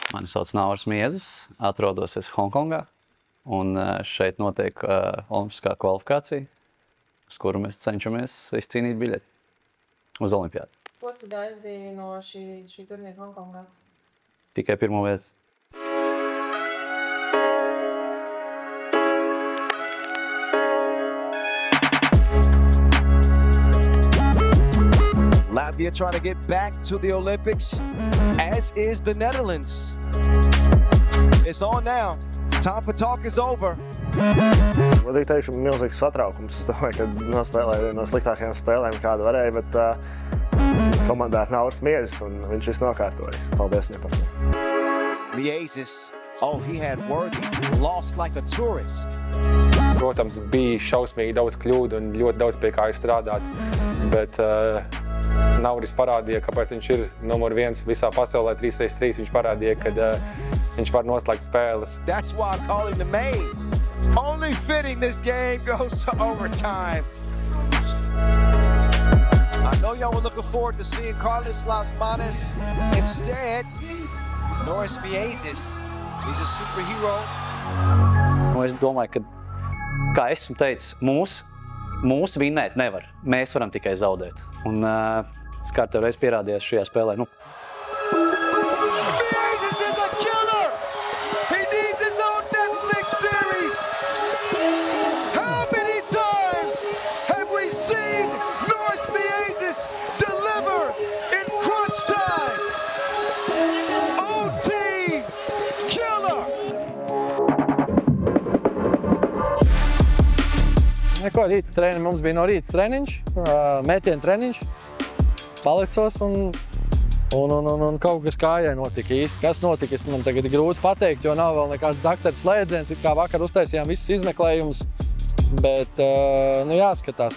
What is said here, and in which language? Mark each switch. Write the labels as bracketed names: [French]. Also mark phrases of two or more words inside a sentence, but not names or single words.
[Latvian] Mani sauc Nauris Miezis, atrodos es Hongkongā, un šeit notiek olimpiskā kvalifikācija, uz kuru mēs cenšamies izcīnīt biļeti uz olimpiādu. Ko tu gaidi no šī turnīra Hongkongā? Tikai pirmo vietu. [English] Latvia trying to get back to the Olympics, as is the Netherlands. It's on now. Time for talk is over. [Latvian] Godīgi teikšu, milzīgs satraukums. Es domāju, ka nospēlēju vienu no sliktākajām spēlēm, kādu varēja, bet komandā ir Nauris Miezis, un viņš visu nokārtoja. Paldies viņam par to. [English] Miezis, oh, he had Worthy, lost like a tourist. [Latvian] Protams, bija šausmīgi daudz kļūdu un ļoti daudz pie kā ir strādāt, bet Nauris parādīja, kāpēc viņš ir numur 1 visā pasaulē 3x3. Viņš parādīja, ka viņš var noslēgt spēles. [English] That's why I call him the Maze. Only fitting this game goes to overtime. I know y'all were looking forward to seeing Carlos Las Manos. Instead, Nauris Miezis. He's a superhero. [Latvian] Es domāju, ka, kā esmu teicis, mūs vinnēt nevar. Mēs varam tikai zaudēt. Un es kārtējo reizi pierādījos šajā spēlē. [English] Miezis is a killer! He needs his own Netflix series! How many times have we seen Nauris Miezis deliver in crunch time? OT killer! [Latvian] Neko, mums bija no rīta treniņš, metiena treniņš, palicos un kaut kas kājai notika īsti. Kas notika, man tagad ir grūti pateikt, jo nav vēl nekāds dakteris slēdziens, it kā vakar uztaisījām visus izmeklējumus, bet jāskatās.